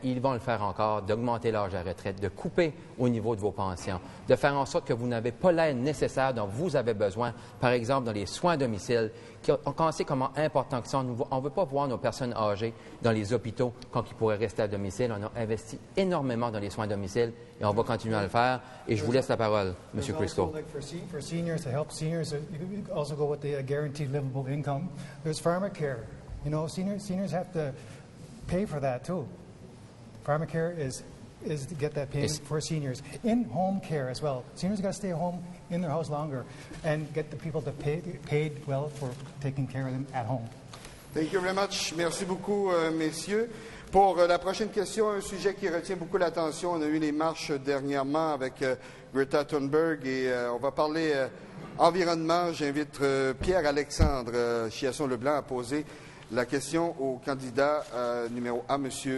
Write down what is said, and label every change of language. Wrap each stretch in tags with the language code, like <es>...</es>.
<fr>Ils vont le faire encore, d'augmenter l'âge de la retraite, de couper au niveau de vos pensions, de faire en sorte que vous n'avez pas l'aide nécessaire dont vous avez besoin, par exemple dans les soins à domicile. On sait comment important que ça. On ne veut pas voir nos personnes âgées dans les hôpitaux quand ils pourraient rester à domicile. On a investi énormément dans les soins à domicile et on va continuer à le faire. Et je vous laisse la parole, M. Christo.</fr> <en>For seniors, to help seniors, you could also go with the guaranteed livable income. There's pharmacare. You know, seniors have to pay for that too. Pharmacare is to get that payment for seniors. In-home care as well. Seniors got to stay home in their house longer and get the people to pay paid well for taking care of them at home. Thank you very much.</en> <fr>Merci beaucoup, messieurs. Pour la prochaine question, un sujet qui retient beaucoup l'attention. On a eu les marches dernièrement avec Greta Thunberg et on va parler environnement. J'invite Pierre-Alexandre Chiasson-Leblanc à poser la question au candidat numéro 1, M.</fr>